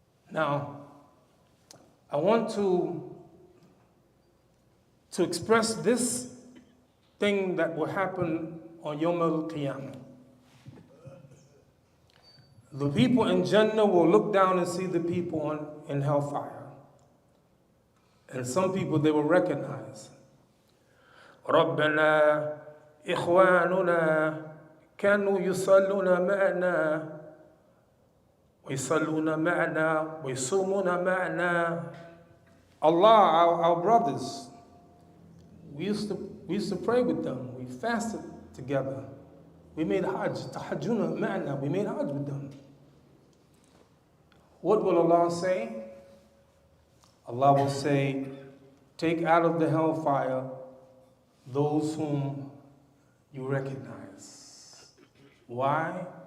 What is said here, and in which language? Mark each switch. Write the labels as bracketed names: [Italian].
[English] Now, I want to express this thing that will happen on Yawm al-Qiyamah. The people in Jannah will look down and see the people in hellfire. And some people they will recognize. [Arabic] ربنا إخواننا كانوا يصلون معنا ويصلون معنا ويصومون معنا. [English] Allah, our brothers, we used to pray with them. We fasted together. We made Hajj, [Arabic] tahajjuna ma'na. [English] We made Hajj with them. What will Allah say? Allah will say, take out of the hellfire those whom you recognize. Why?